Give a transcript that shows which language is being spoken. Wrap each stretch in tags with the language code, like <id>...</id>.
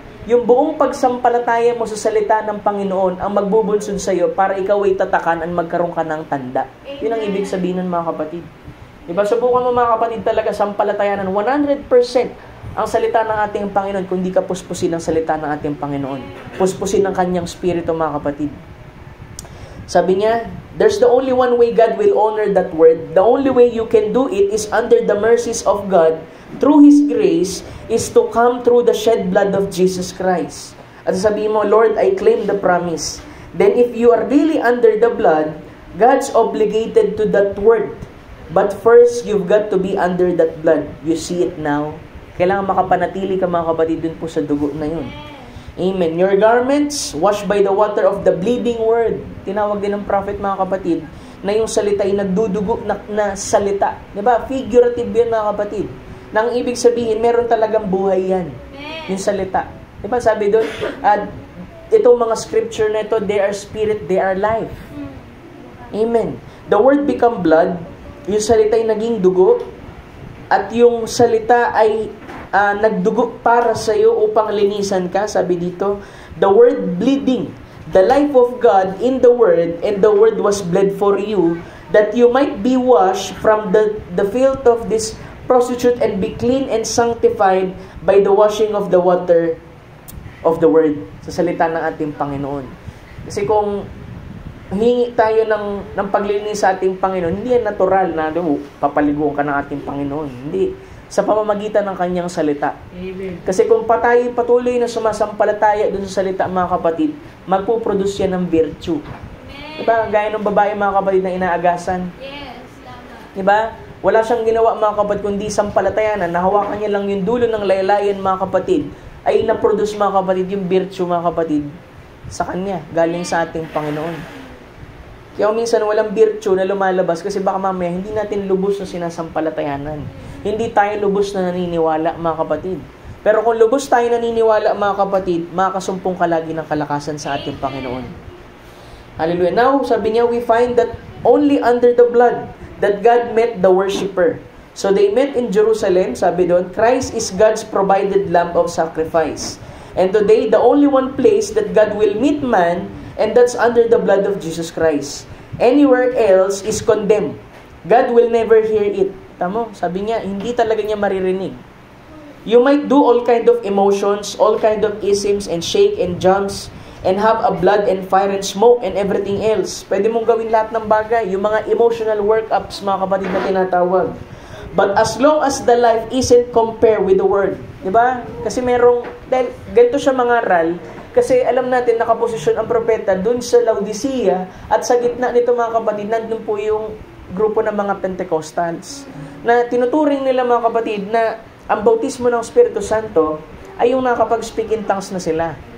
<tl>Yung buong pagsampalataya mo sa salita ng Panginoon ang magbubunsod sa iyo para ikaw ay tatakan at magkaroon ka ng tanda. Amen. Yun ang ibig sabihin ng mga kapatid. Diba? Subukan mo, mga kapatid, talaga sampalatayanan 100% ang salita ng ating Panginoon kung di ka puspusin ang salita ng ating Panginoon. Puspusin ang kanyang spirito, mga kapatid. Sabi niya,</tl> <en>there's the only one way God will honor that word. The only way you can do it is under the mercies of God, through His grace, is to come through the shed blood of Jesus Christ.</en> <tl>At sabihin mo,</tl> <en>Lord, I claim the promise. Then if you are really under the blood, God's obligated to that word. But first, you've got to be under that blood. You see it now.</en> <tl>Kailangan makapanatili ka, mga kapatid, dun po sa dugo na yun. Amen.</tl> <en>Your garments, washed by the water of the bleeding word.</en> <tl>Tinawag din ng prophet, mga kapatid, na yung salita ay nagdudugo na salita. Diba? Figurative yan, mga kapatid. Nang ibig sabihin, meron talagang buhay yan. Yung salita. Diba? Sabi doon, itong mga scripture na ito,</tl> <en>they are spirit, they are life.</en> <tl>Amen.</tl> <en>The word become blood,</en> <tl>yung salita ay naging dugo, at yung salita ay nagdugo para sa iyo upang linisan ka. Sabi dito,</tl> <en>the word bleeding, the life of God in the word, and the word was bled for you, that you might be washed from the filth of this prostitute and be clean and sanctified by the washing of the water of the word.</en> <tl>Sa salita ng ating Panginoon. Kasi kung hingi tayo ng paglilinis sa ating Panginoon, hindi yan natural na papaliguan ka ng ating Panginoon. Hindi. Sa pamamagitan ng kanyang salita. Amen. Kasi kung patuloy na sumasampalataya dun sa salita, mga kapatid, magpuproduce yan ng virtue. Diba? Gaya ng babae, mga kapatid, na inaagasan. Yes, tama. Diba? Wala siyang ginawa, mga kapatid, kundi sampalatayanan. Nahawakan niya lang yung dulo ng laylayan, mga kapatid, ay na-produce, mga kapatid, yung virtue, mga kapatid, sa kanya, galing sa ating Panginoon. Kaya minsan walang virtue na lumalabas kasi baka mamaya hindi natin lubos na sinasampalatayanan. Hindi tayo lubos na naniniwala, mga kapatid. Pero kung lubos tayo naniniwala, mga kapatid, makakasumpong ka lagi ng kalakasan sa ating Panginoon. Hallelujah.</tl> <en>Now,</en> <tl>sabi niya,</tl> <en>we find that only under the blood that God met the worshipper. So they met in Jerusalem,</en> <tl>sabi doon,</tl> <en>Christ is God's provided lamb of sacrifice. And today, the only one place that God will meet man, and that's under the blood of Jesus Christ. Anywhere else is condemned. God will never hear it.</en> <tl>Tamo, sabi niya, hindi talaga niya maririnig.</tl> <en>You might do all kind of emotions, all kind of isms, and shake and jumps, and have a blood and fire and smoke and everything else.</en> <tl>Pwede mong gawin lahat ng bagay, yung mga emotional workups, mga kapatid na tinatawag.</tl> <en>But as long as the life isn't compared with the word,</en> <tl>di ba? Kasi dahil ganito siya mangaral, kasi alam natin, nakaposisyon ang propeta dun sa Laodicea, at sa gitna nito, mga kapatid, nandun po yung grupo ng mga Pentecostals, na tinuturing nila, mga kapatid, na ang bautismo ng Espiritu Santo ay yung nakapag-speak in tongues na sila.</tl>